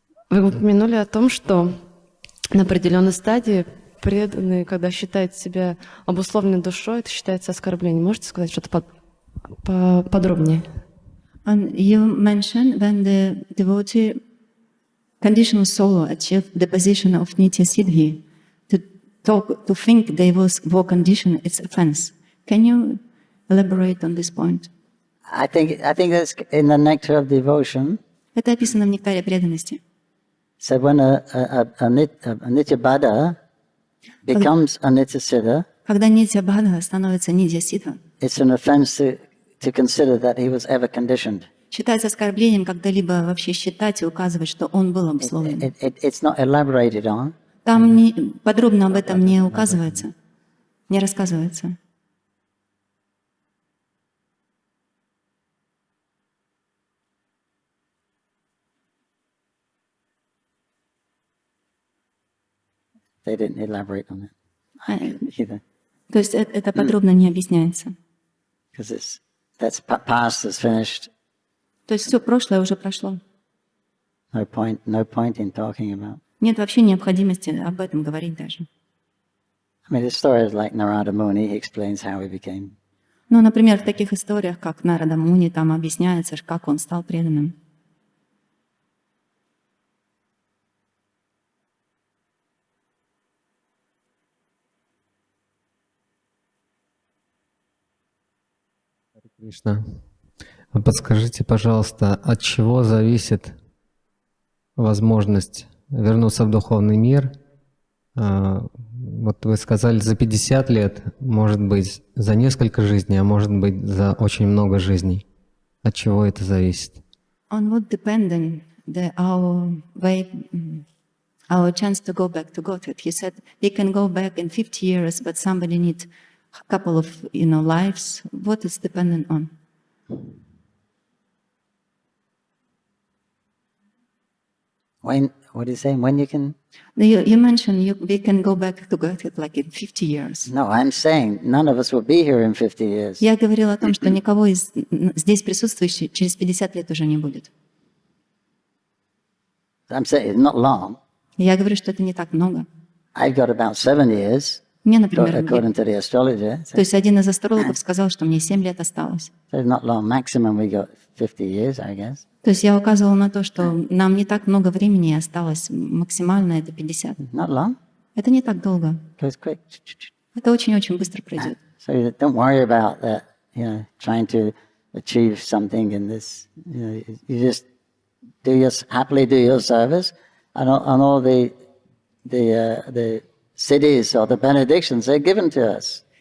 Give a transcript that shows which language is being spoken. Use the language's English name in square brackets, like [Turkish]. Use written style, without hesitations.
[Russian] Вы упомянули о том, что на определенной стадии преданные, когда считают себя обусловленной душой, это считается оскорблением. Можете сказать что-то подробнее? [English] And you mentioned when the devotee, conditional soul, achieve the position of Nitya Siddhi, to think they were conditioned, it's offense. Can you elaborate on this point? I think that's in the nectar of devotion. [Russian] Это описано в нектаре преданности. [English] So when a Nitya Bada becomes a Nitya Siddha, [Russian] Когда Нитья Бада становится Нитья Сидха, [English] it's an offense to consider that he was ever conditioned. [Russian] считается оскорблением когда-либо вообще считать и указывать, что он был обусловлен. [English] It's not elaborated on. [Russian] Там подробно об этом не указывается, не рассказывается. [English] They didn't elaborate on it either. [Russian] То есть это подробно не объясняется. [English] Because that's past, is finished. [Russian] То есть все прошлое уже прошло. [English] No point in talking about. [Russian] Нет вообще необходимости об этом говорить даже. [English] I mean, the story is like Narada Muni. He explains how he became. [Russian] Ну, например, в таких историях, как Нарада Муни, там объясняется, как он стал преданным. Кришна, а подскажите, пожалуйста, от чего зависит возможность вернуться в духовный мир? Вот вы сказали, за 50 лет, может быть, за несколько жизней, а может быть, за очень много жизней. От чего это зависит? [English] On what depending our chance to go back to Godhead? He said we can go back in 50 years, but somebody needs a couple of lives. What is dependent on? What are you saying? When you can? You mentioned we can go back to Godhead like in 50 years. No, I'm saying none of us will be here in 50 years. [Russian] Я говорила о том, что никого из здесь присутствующих через 50 лет уже не будет. [English] I'm saying it's not long. [Russian] Я говорю, что это не так много. [English] I've got about 7 years, [Russian] Мне, например, [English] according to the astrologer. [Russian] то есть один из астрологов сказал, что мне 7 лет осталось. [English] So it's not long. Maximum we got 50 years, I guess. [Russian] То есть я указывала на то, что нам не так много времени осталось, максимально это 50. [English] Not long. [Russian] Это не так долго. [English] Goes quick. [Russian] Это очень-очень быстро пройдет. [English] So don't worry about that. Trying to achieve something in this. You just happily do your service, and all the cities or the benedictions they're given to us.